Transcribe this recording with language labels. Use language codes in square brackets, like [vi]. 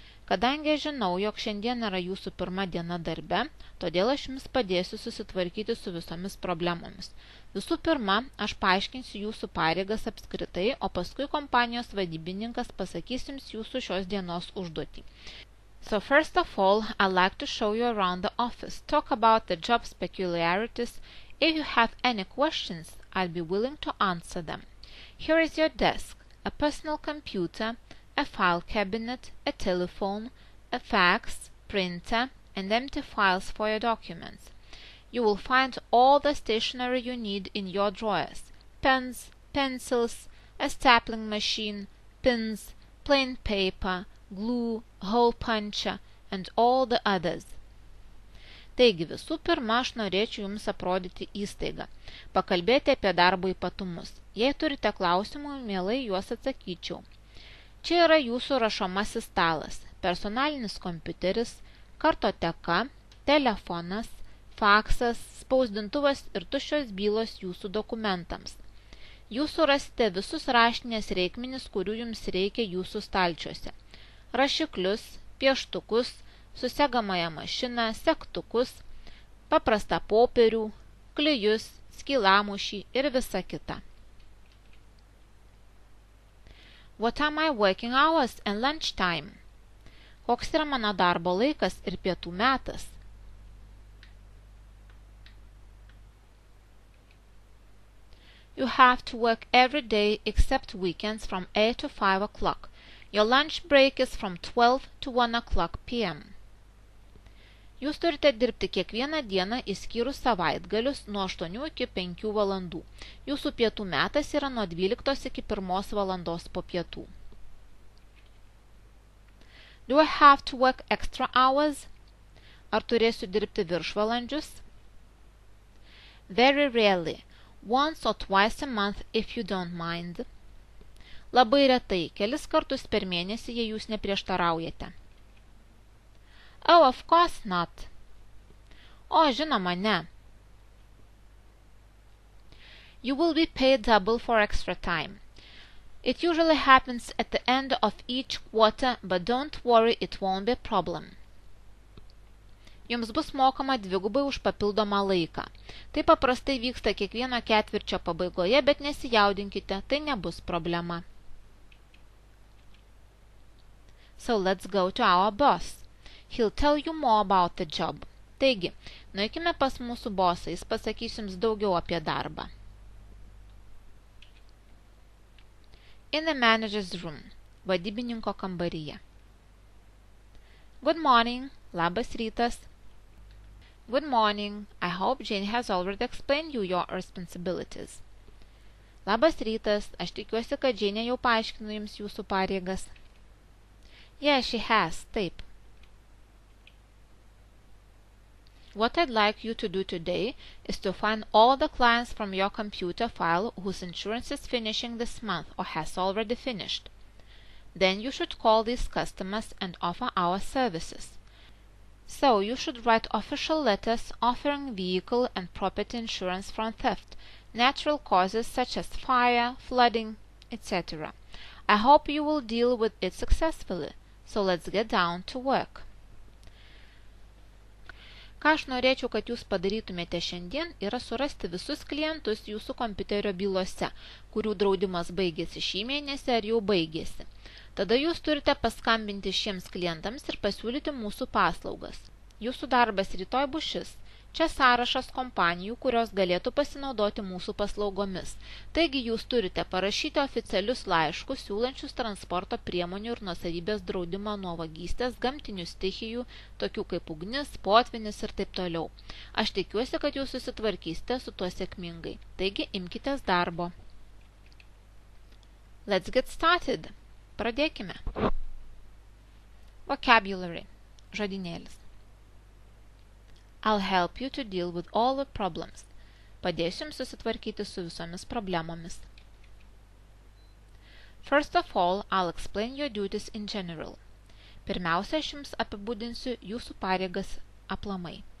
[lt] Kadangi žinau, jog šiandien yra jūsų pirma diena darbe, todėl aš jums padėsiu susitvarkyti su visomis problemomis. Visų pirma, aš paaiškinsiu jūsų pareigas apskritai, o paskui kompanijos vadybininkas pasakys jums jūsų šios dienos užduotį. [en] So first of all, I'd like to show you around the office, talk about the job's peculiarities. If you have any questions, I'll be willing to answer them. Here is your desk, a personal computer, a file cabinet, a telephone, a fax, printer, and empty files for your documents. You will find all the stationery you need in your drawers: pens, pencils, a stapling machine, pins, plain paper, glue, hole puncher, and all the others. [lt] Taigi, visų pirma, aš norėčiau jums aprodyti įstaigą, pakalbėti apie darbo ypatumus. Jei turite klausimų, mielai juos atsakyčiau. Čia yra jūsų rašomasis stalas, personalinis kompiuteris, kartoteka, telefonas, faksas, spausdintuvas ir tuščios bylos jūsų dokumentams. Jūs surasite visus raštinės reikmenis, kurių jums reikia jūsų stalčiuose. Rašiklius, pieštukus, susegamąją mašiną, segtukus, paprastą popierių, klijus, skylamušį ir visa kita. [en] What are my working hours and lunch time? [lt] Koks yra mano darbo laikas ir pietų metas? [en] You have to work every day except weekends from 8 to 5 o'clock. Your lunch break is from 12 to 1 o'clock p.m. [lt] Jūs turite dirbti kiekvieną dieną išskyrus savaitgalius nuo 8 iki 5 valandų. Jūsų pietų metas yra nuo 12 iki 1 valandos po pietų. [en] Do I have to work extra hours? [lt] Ar turėsiu dirbti viršvalandžius? [en] Very rarely. Once or twice a month if you don't mind. [lt] Labai retai, kelis kartus per mėnesį, jei jūs neprieštaraujate. [en] Oh, of course not. [lt] O, žinoma, ne. [en] You will be paid double for extra time. It usually happens at the end of each quarter, but don't worry, it won't be a problem. [lt] Jums bus mokama dvigubai už papildomą laiką. Tai paprastai vyksta kiekvieno ketvirčio pabaigoje, bet nesijaudinkite, tai nebus problema. [en] So let's go to our boss. He'll tell you more about the job. [lt] Taigi, nueikime pas mūsų bosą, jis pasakys jums daugiau apie darbą. [en] In the manager's room, [lt] vadybininko kambaryje. [en] Good morning, [lt] labas rytas. [en] Good morning, I hope Jane has already explained you your responsibilities. [lt] Labas rytas, aš tikiuosi, kad Jane jau paaiškino jums jūsų pareigas. [en] Yeah, she has, [lt] taip. [en] What I'd like you to do today is to find all the clients from your computer file whose insurance is finishing this month or has already finished. Then you should call these customers and offer our services. So you should write official letters offering vehicle and property insurance from theft, natural causes such as fire, flooding, etc. I hope you will deal with it successfully. So let's get down to work. [lt] Ką aš norėčiau, kad jūs padarytumėte šiandien, yra surasti visus klientus jūsų kompiuterio bylose, kurių draudimas baigėsi šį mėnesį ar jau baigėsi. Tada jūs turite paskambinti šiems klientams ir pasiūlyti mūsų paslaugas. Jūsų darbas rytoj bus šis. Čia sąrašas kompanijų, kurios galėtų pasinaudoti mūsų paslaugomis. Taigi jūs turite parašyti oficialius laiškus, siūlančius transporto priemonių ir nuosavybės draudimą nuo vagystės, gamtinių stichijų, tokių kaip ugnis, potvynis ir taip toliau. Aš tikiuosi, kad jūs susitvarkysite su tuo sėkmingai. Taigi imkitės darbo. [en] Let's get started. [lt] Pradėkime. [en] Vocabulary. [lt] Žodynėlis. [en] I'll help you to deal with all the problems. [lt] Padėsiu jums susitvarkyti su visomis problemomis. [en] First of all, I'll explain your duties in general. [lt] Pirmiausia, aš jums apibūdinsiu jūsų pareigas aplamai.